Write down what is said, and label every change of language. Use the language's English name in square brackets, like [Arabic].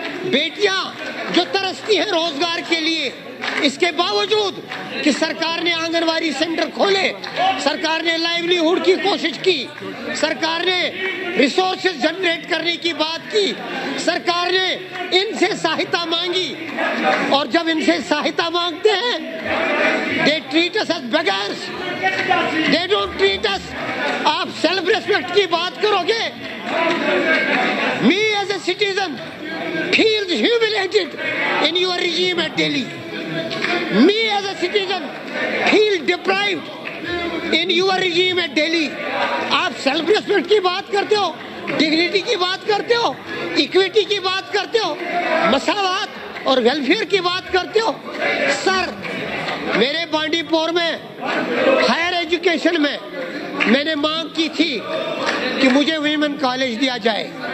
[Hindi] बेटियां जो तरसती हैं रोजगार के लिए, इसके बावजूद कि सरकार ने आंगनवाड़ी सेंटर खोले, सरकार ने लाइवलीहुड की कोशिश की, सरकार ने रिसोर्सेज जनरेट करने की बात की, सरकार ने इनसे सहायता मांगी, और जब इनसे सहायता मांगते हैं [English] they treat us as beggars, they don't treat us। [Hindi] आप सेल्फ रेस्पेक्ट की बात करोगे, [English] me as a citizen feels humiliated in your regime at Delhi, me as a citizen feel deprived in your regime at Delhi। [Hindi] आप self respect की बात करते हो, dignity की बात करते हो, इक्विटी की बात करते हो, मसावत और वेलफेयर की बात करते हो। सर, मेरे बांडीपुर में हायर एजुकेशन में मैंने मांग की थी कि मुझे वीमेन कॉलेज दिया जाए।